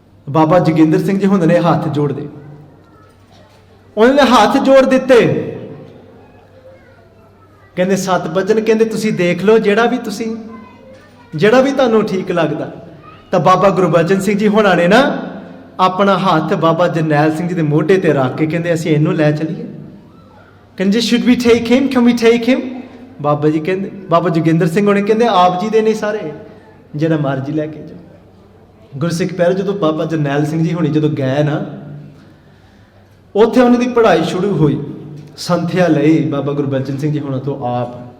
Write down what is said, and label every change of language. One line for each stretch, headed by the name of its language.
Punjabi: ਬਾਬਾ ਜੋਗਿੰਦਰ ਸਿੰਘ ਜੀ ਹੁੰਦੇ ਨੇ ਹੱਥ ਜੋੜਦੇ, ਉਹਨਾਂ ਨੇ ਹੱਥ ਜੋੜ ਦਿੱਤੇ, ਕਹਿੰਦੇ 7 ਵਚਨ ਕਹਿੰਦੇ ਤੁਸੀਂ ਦੇਖ ਲਓ ਜਿਹੜਾ ਵੀ ਤੁਹਾਨੂੰ ਠੀਕ ਲੱਗਦਾ। ਤਾਂ ਬਾਬਾ ਗੁਰਬਚਨ ਸਿੰਘ ਜੀ ਹੁਣਾਂ ਨੇ ਨਾ ਆਪਣਾ ਹੱਥ ਬਾਬਾ ਜਰਨੈਲ ਸਿੰਘ ਜੀ ਦੇ ਮੋਢੇ ਤੇ ਰੱਖ ਕੇ ਕਹਿੰਦੇ ਅਸੀਂ ਇਹਨੂੰ ਲੈ ਚੱਲੀਏ। ਕਹਿੰਦੇ
English: should we take him, can we take him?
Punjabi: Baba ji ਕਹਿੰਦੇ, ਬਾਬਾ ਜੋਗਿੰਦਰ ਸਿੰਘ ਹੋਣੇ ਕਹਿੰਦੇ ਆਪ ਜੀ ਦੇ ਨੇ ਸਾਰੇ, ਜਿਹੜਾ ਮਰਜੀ ਲੈ ਕੇ ਜਾਓ। ਗੁਰਸਿੱਖ ਪਿਆਰੇ, ਜਦੋਂ ਬਾਬਾ ਜਰਨੈਲ ਸਿੰਘ ਜੀ ਹੋਣੀ ਜਦੋਂ ਗਏ ਨਾ, ਉੱਥੇ ਉਹਨਾਂ ਦੀ ਪੜ੍ਹਾਈ ਸ਼ੁਰੂ ਹੋਈ, ਸੰਥਿਆ ਲਈ ਬਾਬਾ ਗੁਰਬਚਨ ਸਿੰਘ ਜੀ ਹੋਣਾ ਤੋਂ ਆਪ।